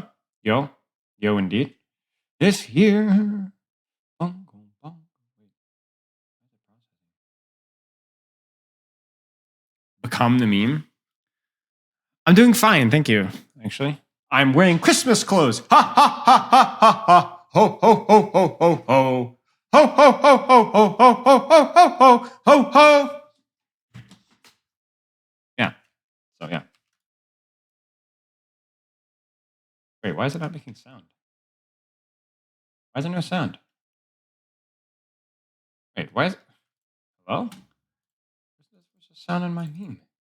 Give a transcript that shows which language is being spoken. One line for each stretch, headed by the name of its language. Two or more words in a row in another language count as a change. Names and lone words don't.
English: Yo. Yo, indeed. This year. Become the meme. I'm doing fine, thank you, actually. I'm wearing Christmas clothes. Ha, ha, ha, ha, ha, ha. Ho, ho, ho, ho, ho, ho. Ho, ho, ho, ho, ho, ho, ho, ho, ho, ho, ho, ho. Yeah. So, yeah. Wait, why is it not making sound? Why is there no sound? Wait, why is it? Hello? Where's the sound in my meme?